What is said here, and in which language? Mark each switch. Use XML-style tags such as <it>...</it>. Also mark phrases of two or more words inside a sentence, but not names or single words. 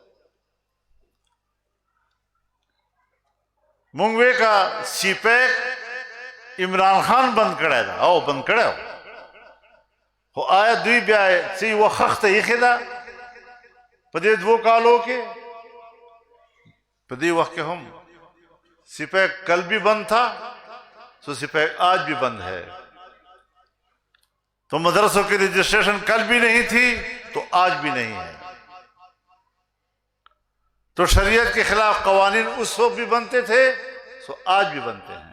<ps>مونږ وی که سی پیک عمران خان بند کړی ده او بند کړی و، خو آیا دوی بیا څه یوه خښته ایښې ده په دې 2 کالو کې؟ په دې وخت کې هم</ps> <ur>سپیک کل بھی بند تھا تو سپیک آج بھی بند ہے. تو مدرسوں کی رجسٹریشن کل بھی نہیں تھی تو آج بھی نہیں ہے. تو شریعت کے خلاف قوانین اس وقت بھی بنتے تھے سو آج بھی بنتے ہیں.</ur>